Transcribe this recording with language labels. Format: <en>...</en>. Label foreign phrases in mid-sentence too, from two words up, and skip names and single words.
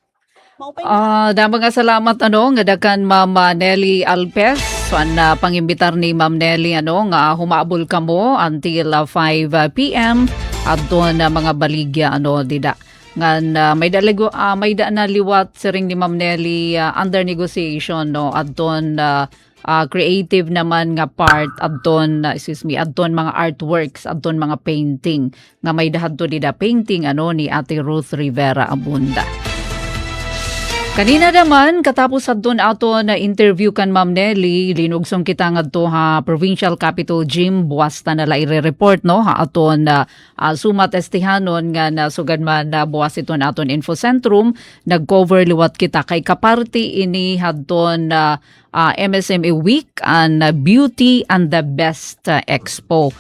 <war>Dama nga salamat nga dakan Ma'am Nelly Alpes na pangimbitar ni Ma'am Nelly nga humabol kamo until 5 p.m. at doon mga baligya dida. Ngan may da na liwat siring ni Ma'am Nelly</war> <en>under negotiation</en> <war>at doon creative naman nga part adton adton mga artworks adton mga painting nga may dahadto dida painting ni Ate Ruth Rivera Abunda. Kanina naman, katapos adton aton na interview kan Ma'am Nelly, linugsong kita ngadto Provincial Capitol Gym, buwas na nala i-report aton sumat estihanon nga nasugad man buwas iton aton infocentrum, nag-cover liwat kita kay kaparti ini hadton MSME Week and Beauty and the Best Expo.</war>